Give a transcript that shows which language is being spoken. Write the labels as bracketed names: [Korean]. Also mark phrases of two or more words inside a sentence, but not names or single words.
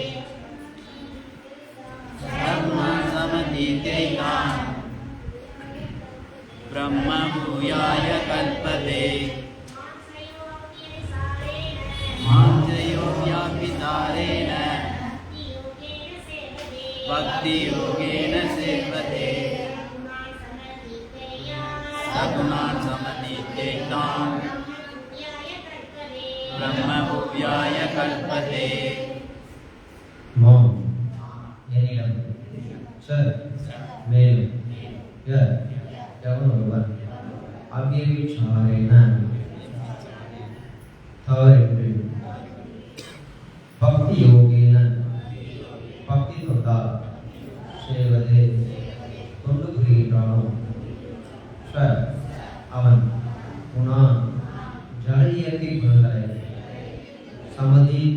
[Sanskrit] सर्वगुणान् समतीत्यैतान् ब्रह्मभूयाय कल्पते मां च योग्याभिचारेण भक्तियोगेन सेवते सगुणान् समतीत्यैतान् ब्रह्मभूयाय कल्पते [Tamil] मां என்னிடம் சார் மேலும் எவன் ஒருவன் அவ்யபிச்சாரேன தவறின்றி [Sanskrit] भक्ति योगेन [Tamil] பக்தி தொண்டால் செய்வதே தொண்டு புரிகின்றானோ சார் அவன் குணா ஜட இயற்கை குணங்களை சமதி